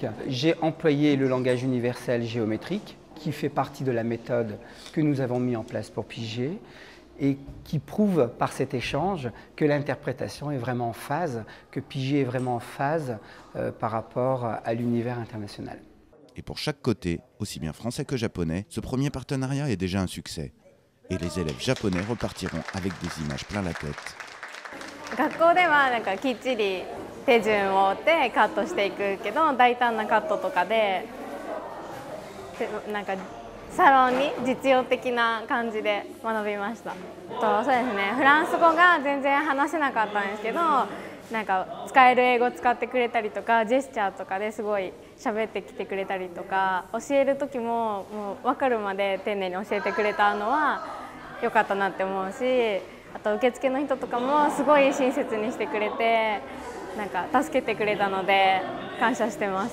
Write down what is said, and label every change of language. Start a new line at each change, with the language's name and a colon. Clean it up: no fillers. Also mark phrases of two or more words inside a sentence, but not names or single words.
French: J'ai employé le langage universel géométrique qui fait partie de la méthode que nous avons mis en place pour Pigier et qui prouve par cet échange que l'interprétation est vraiment en phase, que Pigier est vraiment en phase par rapport à l'univers international. Et pour chaque côté, aussi bien français que japonais, ce premier partenariat est déjà un succès. Et les élèves japonais repartiront avec des images plein la tête.
Japanese: 学校ではなんかきっちり手順を追ってカットしていくけど、大胆なカットとかでなんかサロンに実用的な感じで学びました。そうですね、フランス語が全然話せなかったんですけど、なんか使える英語を使ってくれたりとか、ジェスチャーとかですごい喋ってきてくれたりとか、教える時ももう分かるまで丁寧に教えてくれたのは良かったなって思うし、あと受付の人とかもすごい親切にしてくれて、なんか助けてくれたので感謝してます。